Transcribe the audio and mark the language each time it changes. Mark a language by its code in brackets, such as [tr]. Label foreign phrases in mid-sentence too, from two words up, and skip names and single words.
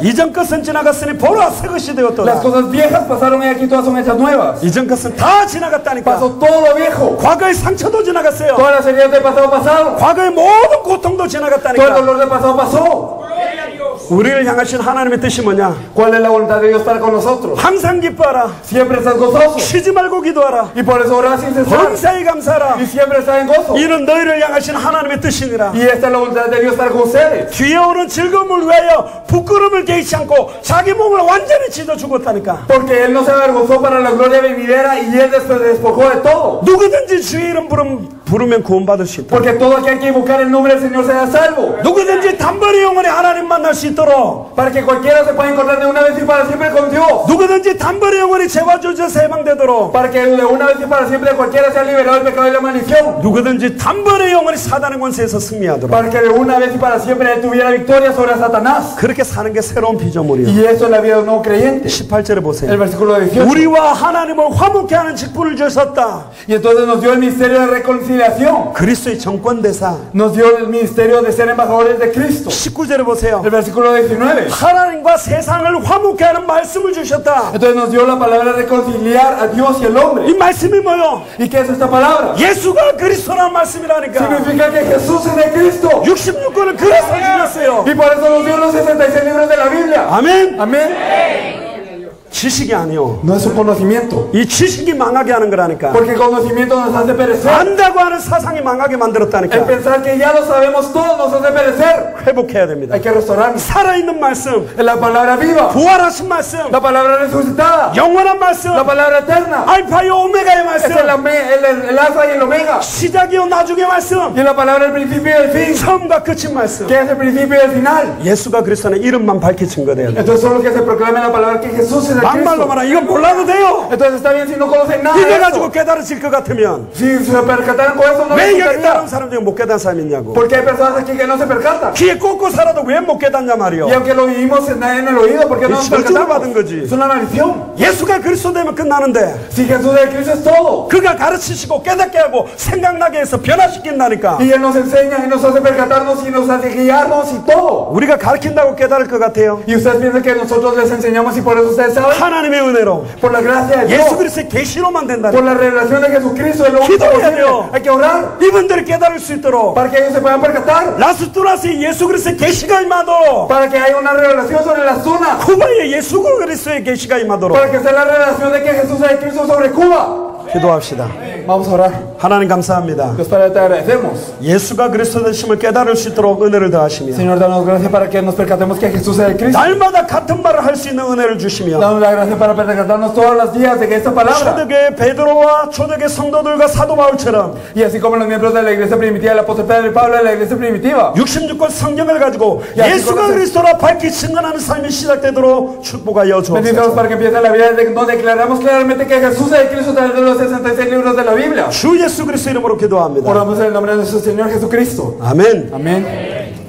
[ko] 이전 것은 지나갔으니 보라 새 것이 [es] Las [ko] 되었도다. [es] cosas viejas pasaron y aquí todas son hechas nuevas. [ko] 이전 것은 다 지나갔다니까. [es] Pasó todo lo viejo. [ko] 과거의 상처도 지나갔어요. [es] Todas las heridas del pasado pasaron. [ko] 과거의 모든 고통도 [es] Todo el [ko] 지나갔다니까. [es] dolor del pasado pasó. [ko] 우리를 향하신 하나님의 뜻이 뭐냐? [es] ¿Cuál es la voluntad de Dios para con nosotros? [ko] 항상 기뻐하라. [es] Siempre estás gozoso. [ko] 쉬지 말고 기도하라. [es] Y por eso oras sin cesar. [ko] 범사에 감사하라. [es] Y siempre estás en gozo. [ko] 이는 너희를 향하신 하나님의 뜻이니라. [es] Y esta es la voluntad de Dios para con ustedes. [ko] 뒤에 오는 즐거움을 위하여 부끄러움을 개의치 않고 자기 몸을 완전히 찢어 죽었다니까. [es] Porque Él no se avergonzó para la gloria venidera y Él después despojó de todo. [ko] 누구든지 주의 이름 부르면 구원받을 수 있다. [es] Porque todo aquel que invocar el nombre del Señor será salvo. [ko] 누구든지 단번에 영원히 하나님 만날 수 있도록. [es] Para que cualquiera se pueda encontrar de una vez y para siempre con Dios. [ko] 누구든지 단번에 영원히 죄와 저주에서 해방되도록. [es] Para que de una vez y para siempre cualquiera sea liberado del pecado y la maldición. [ko] 누구든지 단번에 영원히 사단의 권세에서 승리하도록. [es] Para que de una vez y para siempre Él tuviera victoria sobre Satanás. [ko] 그렇게 사는 게 새로운 피조물이에요. [es] Y eso es la vida de un nuevo creyente. [ko] 18절에 보세요. [es] El versículo 18. [ko] 우리와 하나님을 화목케 하는 직분을 주셨다. [es] Y entonces nos dio el ministerio de reconciliación. [ko] 그리스도의 정권대사. [es] Nos dio el ministerio de ser embajadores de Cristo. [ko] 19절에 보세요. [es] El versículo 19. [ko] 하나님과 세상을 화목케 하는 말씀을 주셨다. [es] Entonces nos dio la palabra de reconciliar a Dios y al hombre. [ko] 이 말씀이 뭐요? [es] ¿Y qué es esta palabra? [ko] 예수가 그리스도라는 말씀이라니까. [es] Significa que Jesús es de Cristo. [ko] 66권을 그래서 주셨어요. [es] Y por eso nos dio los 66 libros de la Biblia. [ko] 아멘. [es] Amén. [ko] 지식이 아니요. [es] No es un conocimiento. [ko] 이 지식이 망하게 하는 거라니까. [es] Porque el conocimiento nos hace perecer. [ko] 안다고 하는 사상이 망하게 [es] El [ko] 만들었다니까. [es] pensar que ya lo sabemos todo nos hace perecer. [ko] 회복해야 됩니다. [es] Hay que restaurarnos. [ko] 살아있는 말씀, [es] Es la palabra viva. [ko] 부활하신 말씀, [es] La palabra resucitada. [ko] 영원한 말씀, [es] La palabra eterna. [ko] 알파요 오메가의 [es] Es [ko] 말씀, [es] el alfa y el omega. [ko] 시작이요 나중의 말씀, [es] Y la palabra del principio y el fin. [ko] 처음과 끝인 말씀. [es] Que es el principio y el final. [ko] 예수가 그리스도는 이름만 밝히 증거돼야 돼. [es] Entonces solo que se proclame la palabra que Jesús es el [ko] 막말로 [es] Cristo. [ko] 말하 이거 몰라도 돼요. [es] Entonces está bien si no conocen nada [ko] 이래 [es] de [ko] 가지고 [es] eso. [ko] 깨달으실 것 같으면 [es] Si se percataran con eso no [ko] 왜 [es] les [ko] 여기 [es] gustaría. [ko] 다른 사람 중에 못 깨달은 사람이 있냐고. [es] Porque hay personas aquí que no se percatan. [ko] 귀에 꽂고 살아도 왜 못 깨닫냐 말이요. [es] Y aunque lo vivimos en el oído, ¿por qué no nos [ko] 저주를 [es] percatamos? [ko] 받은 거지. [es] Es una maldición. [ko] 예수가 그리스도 되면 끝나는데 [es] Si Jesús es Cristo es todo. [ko] 그가 가르치시고 깨닫게 하고 생각나게 해서 변화시킨다니까. [es] Y Él nos enseña y nos hace percatarnos y nos hace guiarnos y todo. [ko] 우리가 가르친다고 깨달을 것 같아요. [es] Y ustedes piensan que nosotros les enseñamos y por eso ustedes saben. [ko] 하나님의 은혜로 [es] Por la gracia de Dios. [ko] 예수 그리스도의 계시로만 된다니까. [es] Por la revelación de Jesucristo es lo único [ko] 기도해야 [es] posible. [ko] 돼요. [es] Hay que orar [ko] 이분들이 깨달을 수 있도록 [es] para que ellos se puedan percatar. [ko] 라스투라스의 예수 그리스도의 계시가 임하도록 [es] Para que haya una revelación sobre la zona. [ko] 쿠바의 예수 그리스도의 계시가 임하도록 [es] Para que sea la revelación de que Jesús es Cristo sobre Cuba. [ko] 기도합시다. [es] Vamos a orar. [ko] 하나님 감사합니다. [es] Dios Padre, te agradecemos. [ko] 예수가 그리스도 되심을 깨달을 수 있도록 은혜를 더하시며 [es] Señor, danos gracias para que nos percatemos que Jesús es el Cristo. [ko] 날마다 같은 말을 할 수 있는 은혜를 주시며 [es] Danos la gracia para percatarnos todos los días de que esta palabra, [ko] 초대교회 베드로와 초대교회 성도들과 사도 바울처럼 [es] y así como los miembros de la iglesia primitiva, el apóstol Pedro y Pablo de la iglesia primitiva, [ko] 66권 성경을 가지고 야, 예수가 그거는- 그리스도라 밝히 증언하는 삶이 시작되도록 축복하여 [es] bendícenos [ko] 주옵소서. [es] para que empiece la vida donde declaramos claramente que Jesús es el Cristo a través de los 66 libros de la Biblia. [ko] 주 예수 그리스도 이름으로 기도합니다. [es] Oramos en el nombre de nuestro Señor Jesucristo. [ko] 아멘. [es] Amén.